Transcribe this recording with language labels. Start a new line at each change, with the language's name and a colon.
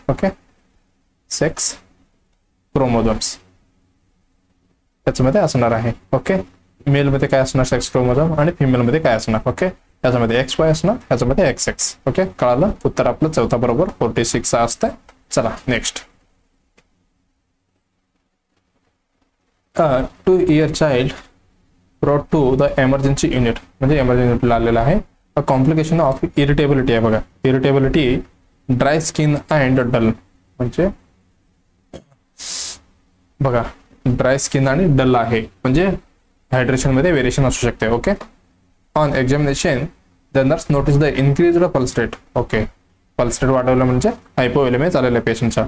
Marathi: Okay, sex chromosomes त्याच्यामध्ये असणार आहे. ओके, मेल मध्ये काय असणार सेक्स क्रोमोझोम आणि फिमेल मध्ये काय असणार. ओके, याच्यामध्ये XY असणार, ह्याच्यामध्ये XX. ओके, कळालं? उत्तर आपलं चौथा बरोबर 46 असतं. चला next.
English: 2 year child brought to the emergency unit म्हणजे emergency unit
Marathi: आलेला आहे.
English: A complication of irritability
Marathi: आहे बघा.
English: irritability, dry skin and dull
Marathi: म्हणजे बघा ड्राय स्किन आणि डल आहे म्हणजे हायड्रेशन मध्ये वेरिएशन असू शकते.
English: Okay, on examination the nurse notice the increased pulse rate.
Marathi: Okay, pulse rate वाढवलं म्हणजे हायपोव्होलेमिया झालेलं आहे पेशंटचा.